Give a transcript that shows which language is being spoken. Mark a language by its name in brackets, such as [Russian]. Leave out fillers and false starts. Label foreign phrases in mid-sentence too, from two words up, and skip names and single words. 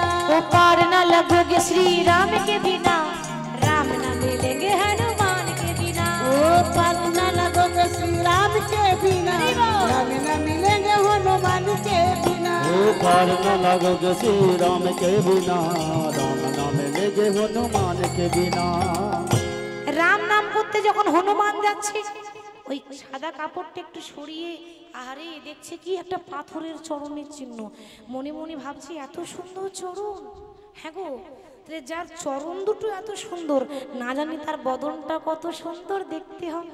[Hindi] ओ पार न लगोगे श्री राम के बिना, राम न मिलेंगे हनुमान के बिना। ओ पार न लगोगे श्री राम के बिना, राम न मिलेंगे हनुमान के बिना। पार न लगोगे श्री राम के बिना, राम न मिलेंगे हनुमान के बिना। [Bangla] রাম নাম করতে যখন হনুমান যাচ্ছে, ওই সাদা কাপড়টা একটু সরিয়ে, আরে দেখছে কি একটা পাথরের চরণের চিহ্ন। মনে মনে ভাবছি এত সুন্দর চরণ, হ্যাঁ গো, তাহলে যার চরণ দুটো এত সুন্দর, না জানি তার বদনটা কত সুন্দর দেখতে হবে।